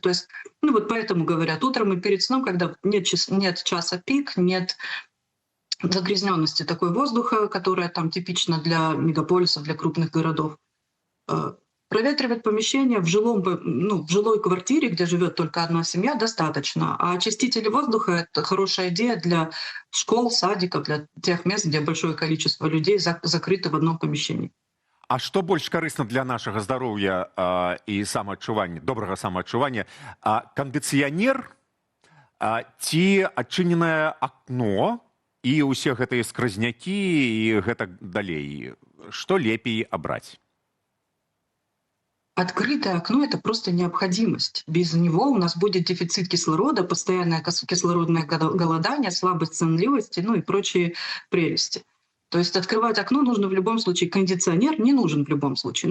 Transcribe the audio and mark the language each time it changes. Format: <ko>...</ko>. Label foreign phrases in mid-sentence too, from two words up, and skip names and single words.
<ru>То есть, поэтому говорят, утром и перед сном, когда нет часа пик, нет загрязненности такой воздуха, которая там типична для мегаполисов, для крупных городов. Проветривать помещение в в жилой квартире, где живет только одна семья, достаточно. А очистители воздуха — это хорошая идея для школ, садиков, для тех мест, где большое количество людей закрыто в одном помещении.</ru> <be>А што больш карысна для нашага здароўя і самаадчування, добрага самаадчування? Кандыцыянер ці адчыненае акно і ўсе гэтыя скразнякі і гэтак далей? Што лепей абраць?</be> <ru>Открытое окно — это просто необходимость. Без него у нас будет дефицит кислорода, постоянное кислородное голодание, слабость сонливости, и прочие прелести. То есть открывать окно нужно в любом случае. Кондиционер не нужен в любом случае.</ru>